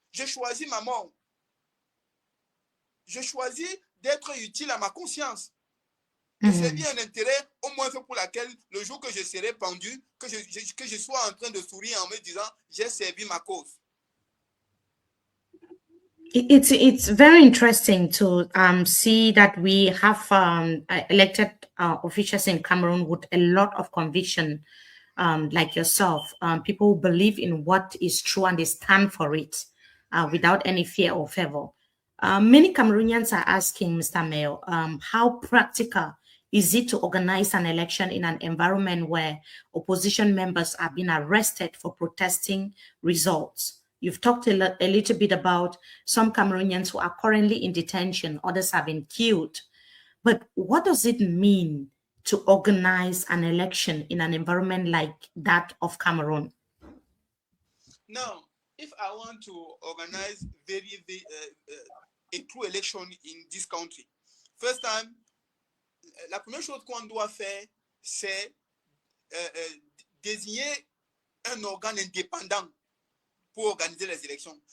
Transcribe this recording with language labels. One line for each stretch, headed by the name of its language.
French: J'ai choisi ma mort. Je choisis d'être utile à ma conscience. De servir un intérêt, au moins pour laquelle, le jour que je serai pendu, que je sois en train de sourire en me disant, j'ai servi ma cause.
English: It's very interesting to see that we have elected officials in Cameroon with a lot of conviction, like yourself, people who believe in what is true and they stand for it without any fear or favor. Many Cameroonians are asking, Mr. Mayor, how practical is it to organize an election in an environment where opposition members are being arrested for protesting results? You've talked a little bit about some Cameroonians who are currently in detention, others have been killed. But what does it mean to organize an election in an environment like that of Cameroon? Now, if I want to organize a true election in this country, first time,
French: la première chose qu'on doit faire, c'est désigner un organe indépendant pour organiser les élections.